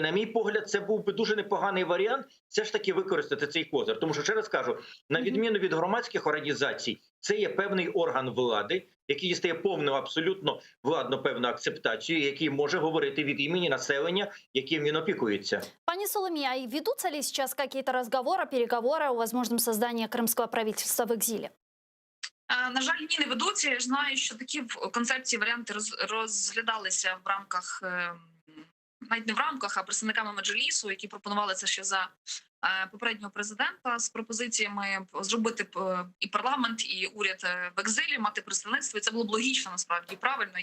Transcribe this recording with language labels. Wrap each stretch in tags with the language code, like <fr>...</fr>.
<uk>На мій погляд, це був би дуже непоганий варіант все ж таки використати цей козир. Тому що, ще раз кажу, на відміну від громадських організацій, це є певний орган влади, який дістає повну, абсолютно владну певну акцептацію, який може говорити від імені населення, яким він опікується.</uk> <ru>Пани Соломия, а ведутся ли сейчас какие-то разговоры, переговоры о возможном создании крымского правительства в экзиле?</ru> <uk>На жаль, ні, не ведуться. Я ж знаю, що такі концепції, варіанти розглядалися в рамках, навіть не в рамках, а представниками Меджлісу, які пропонували це ще за попереднього президента з пропозиціями зробити і парламент, і уряд в екзилі, мати представництво. І це було б логічно, насправді, і правильно.</uk>